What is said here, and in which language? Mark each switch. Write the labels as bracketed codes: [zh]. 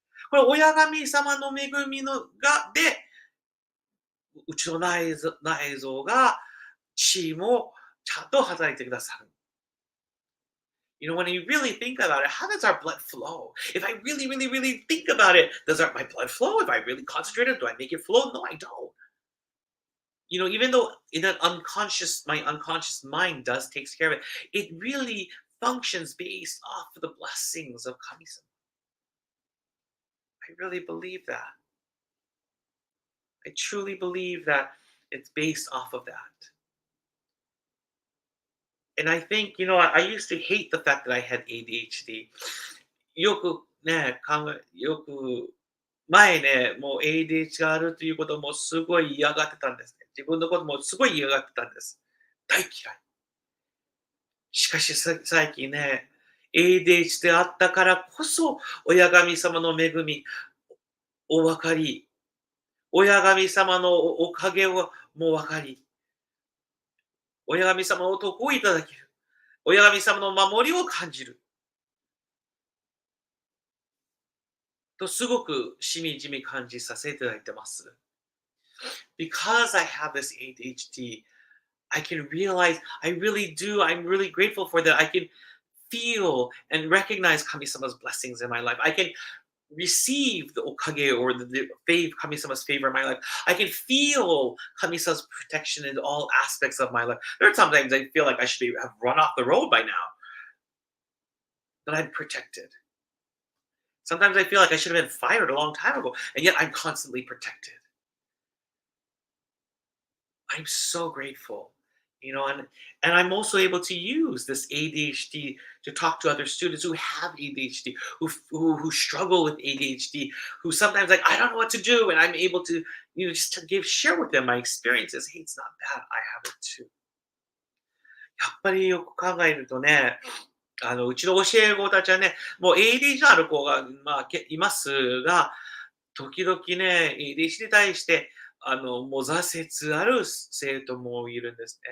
[ja] これ、親神様の恵みで、うちの内臓が、地もちゃんと働いてくださる。 [en] When you really think about it, how does our blood flow? If I really, really, really think about it, does my blood flow? If I really concentrate it, do I make it flow? No, I don't. Even though my unconscious mind takes care of it, it really functions based off of the blessings of Kami-sama. I really believe that. I truly believe that it's based off of that. And I think, I used to hate the fact that I had ADHD. [ja] よくね、よく前ね、もう ADHD があるということもすごい嫌がってたんですね。自分のこともすごい嫌がってたんです。大嫌い。しかし最近ね、ADHD であったからこそ、親神様の恵みを分かり、親神様のおかげをもう分かり、親神様のお得をいただける。親神様の守りを感じる。とすごくしみじみ感じさせていただいてます。 [en] Because I have this ADHD, I can realize, I'm really grateful for that. I can feel and recognize Kami-sama's blessings in my life. I can receive the okage or Kami-sama's favor in my life. I can feel Kami-sama's protection in all aspects of my life. There are sometimes I feel like I should have run off the road by now, but I'm protected. Sometimes I feel like I should have been fired a long time ago, and yet I'm constantly protected. I'm so grateful, and I'm also able to use this ADHD to talk to other students who have ADHD, who struggle with ADHD, who sometimes like I don't know what to do, and I'm able to just to share with them my experiences. Hey, it's not bad. I have it too. [ja] やっぱりよく考えるとね、うちの教え子たちはね、もう ADHD のある子が、いますが、時々ね、ADHD に対して、もう挫折ある生徒もいるんですね。